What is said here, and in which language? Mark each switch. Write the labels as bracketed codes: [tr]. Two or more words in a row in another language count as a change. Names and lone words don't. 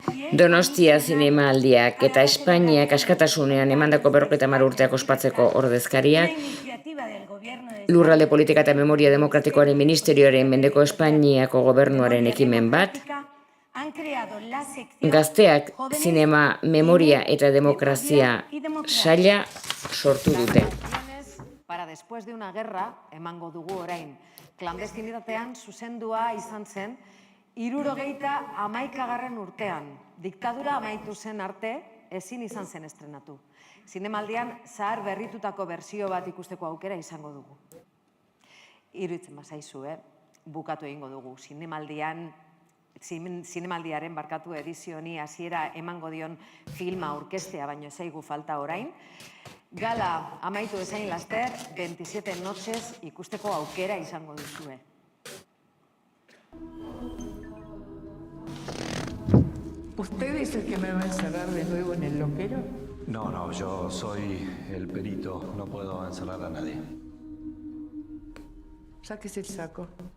[eu] Donostia zinemaldiak eta Espainiak askatasunean emandako 50 urteak ospatzeko ordezkariak, Lurralde Politika eta Memoria Demokratikoaren Ministerioaren mendeko Espainiako gobernuaren ekimen bat, gazteak zinema, memoria eta demokrazia saila sortu dute. Para después de una guerra, emango dugu orain, klandestinitatean zuzendua izan zen, 71. urtean, diktadura amaitu zen arte, ezin izan zen estrenatu. Zinemaldian zahar berritutako berzio bat ikusteko aukera izango dugu. Iruditzen bazaizu, bukatu egingo dugu. Zinemaldiaren barkatu edizioni hasiera emango dion filma aurkeztea, baino zaigu falta orain. Gala amaitu ezain laster, 27 noches ikusteko aukera izango duzue. [es] ¿Usted es el que me va a encerrar de nuevo en el loquero? No, yo soy el perito. No puedo encerrar a nadie. Sáquese el saco.